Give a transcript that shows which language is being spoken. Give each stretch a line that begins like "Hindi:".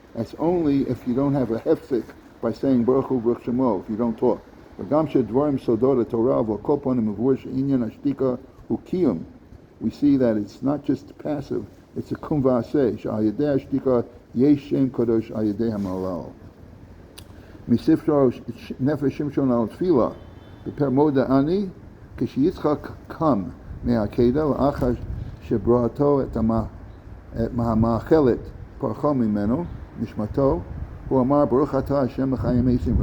English: That's only if you don't have a hefzik by saying Baruch Hu Baruch Shemo, if you don't talk.
Hebrew: וגם שדברים סודות התורה וכל פנים מבואר שעניין השתיקה הוא קיום.
English: We see that it's not just passive, it's a kum v'aseh,
Hebrew: שעל ידי השתיקה יש שם קדוש על ידי המלל. מספר נפש שמשון על תפילה, בפר מודה אני, כשיצחק קם מהעקדה לאחר שבראתו את המאכלת פרחה ממנו, נשמתו, הוא אמר ברוך אתה השם לחיים עשים.